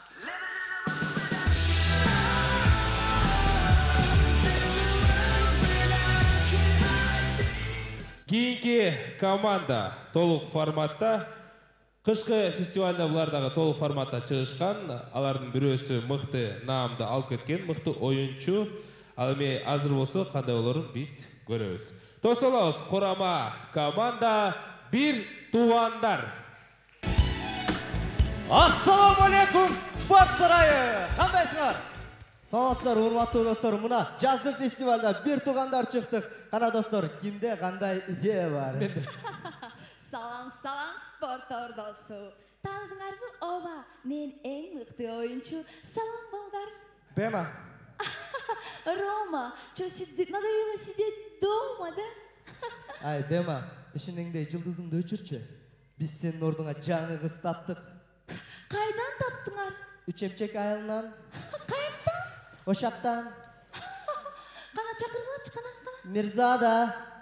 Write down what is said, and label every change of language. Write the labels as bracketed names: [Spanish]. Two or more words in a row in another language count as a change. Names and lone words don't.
[Kyrgyz] Кейинки команда толук форматта кышкы фестивалда булардагы толук форматта чыгышкан. Алардын бирөөсү мыкты наамды алып кеткен, мыкты оюнчу. Ал эми азыр болсо кандай болорун биз көрөбүз. Тосолобуз курама команда бир туугандар. [Arabic] السلام عليكم [Kyrgyz] спорт сарайы. Кандайсыңар? Саламатсыздар, урматтуу достор. Мына жазгы фестивалда бир туугандар чыктык. Кана достор, кимде кандай идея бар? Салам, салам спорт ордосу. Таныдыңарбы? Ооба, мен эң мыкты оюнчу. Салам балдар. Бема. [Russian] Рома, чё надоело сидеть дома, да? [Kyrgyz] Ай, Бема, ишиңде жылдызыңды өчүрчү. Биз сенин ордуңа жаңы кыз таптык. Кайдан таптыңар? Үчемчек айылынан, Каяктан? Ошактан, Кана чакыргылачы, кана. Мирзада.